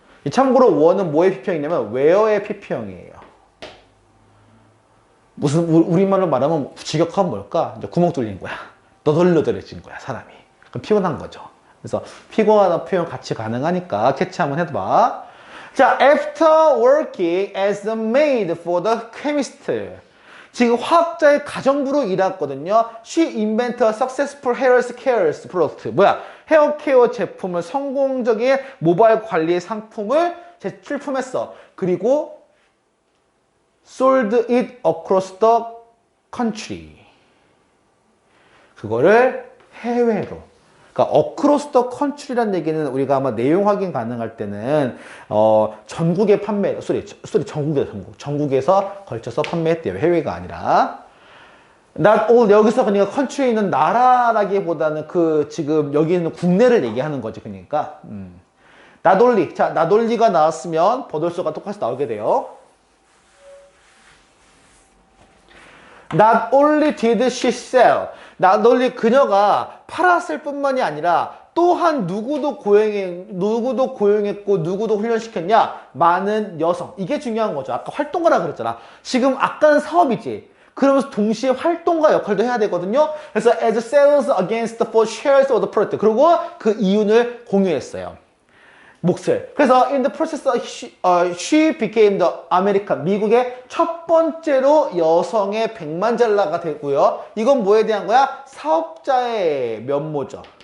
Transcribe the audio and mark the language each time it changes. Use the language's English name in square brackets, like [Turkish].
[Korean] 참고로 worn은 뭐의 피평이냐면 wear의 피평이에요. 무슨 우리말로 말하면 직역하면 뭘까? 이제 구멍 뚫린 거야. 너덜너덜해진 거야, 사람이. 그럼 피곤한 거죠. 그래서 피곤하다는 표현 같이 가능하니까 캐치 한번 해봐. [English] 자, after working as a maid for the chemist. [Korean] 지금 화학자의 가정부로 일했거든요. [English] She invented a successful hair care product. [Korean] 뭐야? 헤어 케어 제품을 성공적인 모발 관리 상품을 출품했어. [English] 그리고 sold it across the country. [Korean] 그거를 해외로. 그러니까 across the country라는 얘기는 우리가 아마 내용 확인 가능할 때는 전국에 판매, 전국에서 걸쳐서 판매했대요. 해외가 아니라. not all, 여기서 그러니까 country에 있는 나라라기보다는 그 지금 여기 있는 국내를 얘기하는 거지. [English] 그러니까 not only. [Korean] 자, not only가 나왔으면 버돌수가 똑같이 나오게 돼요. [English] Not only did she sell, [Korean] not only 그녀가 팔았을 뿐만이 아니라 또한 누구도 고용했고 누구도 훈련시켰냐? 많은 여성. 이게 중요한 거죠. 아까 활동가라 그랬잖아. 지금 아까는 사업이지. 그러면서 동시에 활동가 역할도 해야 되거든요. [English] 그래서 as sales against for shares of the product. [Korean] 그리고 그 이윤을 공유했어요. 몫을. 그래서 [English] in the process she became the American, [Korean] 미국의 첫 번째로 여성의 백만잘라가 되고요. 이건 뭐에 대한 거야? 사업자의 면모죠.